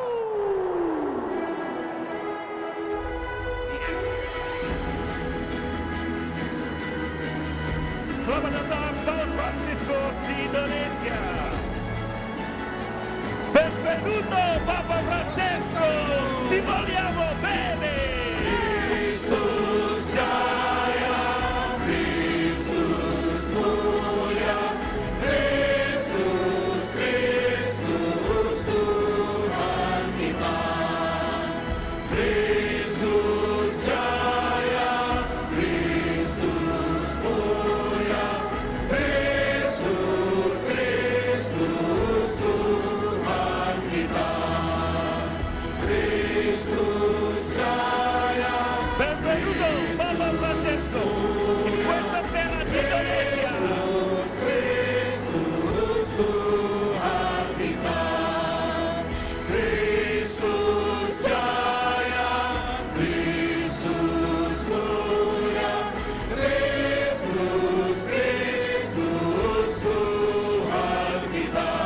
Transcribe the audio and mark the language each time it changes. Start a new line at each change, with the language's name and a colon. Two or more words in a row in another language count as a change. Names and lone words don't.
Indonesian: Selamat datang Paus Francisco di Indonesia.
Italian: Benvenuto Papa Francesco, ti vogliamo bene.
Indonesian: Kristus Jaya, Kristus mulia, Kristus, Kristus Tuhan kita. Kristus Jaya, Kristus mulia, Kristus, Kristus Tuhan kita. Kristus Jaya.
Italian: Benvenuto Papa Francesco in questa terra di Indonesia.
Indonesian: Kristus Tuhan kita. Kristus Jaya, Kristus mulia, Kristus, Kristus Tuhan kita.